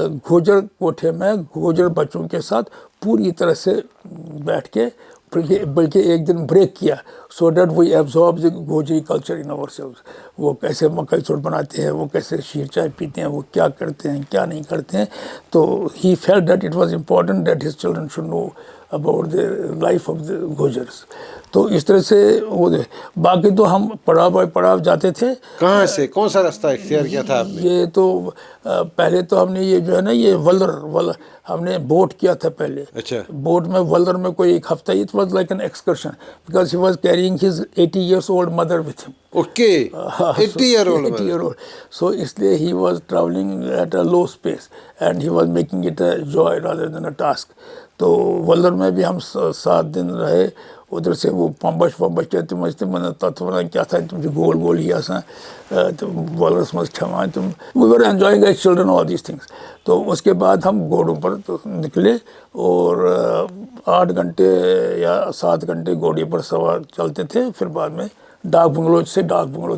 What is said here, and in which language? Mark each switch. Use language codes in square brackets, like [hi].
[ur] گوجر کوٹھے میں گوجر بچوں کے ساتھ پوری طرح سے بیٹھ کے، بلکہ ایک دن بریک کیا، [en] So that we absorb the Gojri culture in ourselves. [ur] وہ کیسے مکئی چوٹ بناتے ہیں، وہ کیسے شیر چائے پیتے ہیں، وہ کیا کرتے ہیں کیا نہیں کرتے ہیں۔ تو [en] He felt that it was important that his children should know about the life of the Gujjars. [ur] تو اس طرح سے وہ، باقی تو ہم پڑاؤ بائی پڑاؤ جاتے تھے۔ کہاں سے کون سا راستہ اختیار کیا تھا آپ نے؟ یہ تو پہلے تو ہم نے یہ جو ہے نا یہ ولر ہم نے بوٹ کیا تھا پہلے۔ اچھا۔ بوٹ میں ولر میں کوئی ایک ہفتہ، [en] It was like an excursion because he was carrying his 80 years old mother with him. Okay 80 year old 80 year old. So [ur] اس لیے [en] he was traveling at a low pace and he was making it a joy rather than a task. [ur] تو ولر میں بھی ہم 7 دن رہے، ادھر سے وہ [ks] پمبش تم تم تتھ ونان کیا تھا تم گول گول ہی آسان تم ولرس مز کھیوان تم، [en] We were enjoying as children all these things. [ur] تو اس کے بعد ہم گھوڑوں پر نکلے اور 8 گھنٹے یا 7 گھنٹے گھوڑے پر سوار چلتے تھے، پھر بعد میں ڈاک بنگلو سے ڈاک بنگلو